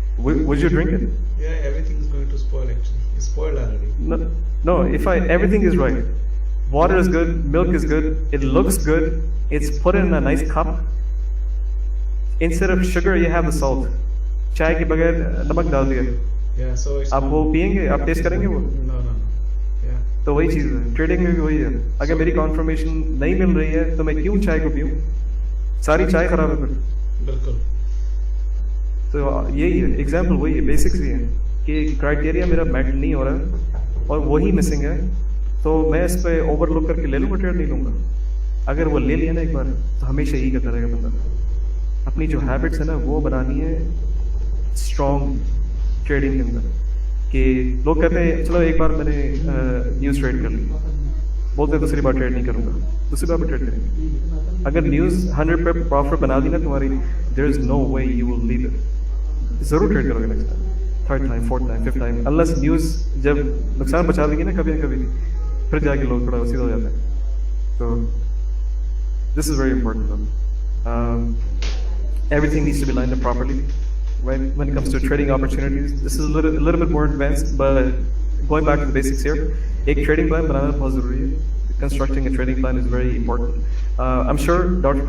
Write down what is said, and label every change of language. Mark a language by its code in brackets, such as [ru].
[en] Would you drink it? Yeah, everything is going to spoil actually. It's spoiled already. No, everything is right. Water is good, milk is good, it looks good, it's put in a nice cup. Instead of sugar, you have the salt. [hi] चाय के बगैर नमक डाल दिया. [en] Yeah, so it's [hi] आप वो पियेंगे, आप टेस्ट करेंगे वो? [en] No. Yeah. [hi] तो वही चीज़ है, ट्रेडिंग में भी वही है. अगर मेरी कॉन्फर्मेशन नहीं मिल रही है तो मैं क्यों चाय को पीऊँ? सारी चाय खराब है फिर. बिल्कुल. तो यही है, एग्जाम्पल वही है, बेसिक्स ही है कि क्राइटेरिया मेरा मैट नहीं हो रहा और वही मिसिंग है, तो मैं इस पे ओवरलुक करके ले लूँगा, ट्रेड नहीं लूँगा. अगर वो ले लिया ना एक बार तो हमेशा यही करता रहेगा बंदा. अपनी जो हैबिट्स है ना वो बनानी है स्ट्रॉन्ग ट्रेडिंग के अंदर. कि लोग कहते हैं चलो एक बार मैंने न्यूज़ ट्रेड कर ली, बोलते हैं दूसरी बार ट्रेड नहीं करूँगा, दूसरी बार भी ट्रेड करेंगे. अगर न्यूज़ 100 पे प्रॉफिट बना दी ना तुम्हारी, [en] There is no way you will leave it. [hi] ज़रूर ट्रेड करोगे next time, third time, fourth time, fifth time, unless news जब नुकसान बचा देगी ना कभी ना कभी, फिर जाके लोग थोड़ा सीधा हो जाते हैं. [en] तो this is very important. Everything needs to be lined up properly, right? When it comes to trading opportunities, this is a little bit more advanced, but going back to the basics here, [hi] एक trading plan बनाना बहुत ज़रूरी है. [en] Constructing a trading plan is very important. I'm sure Dr.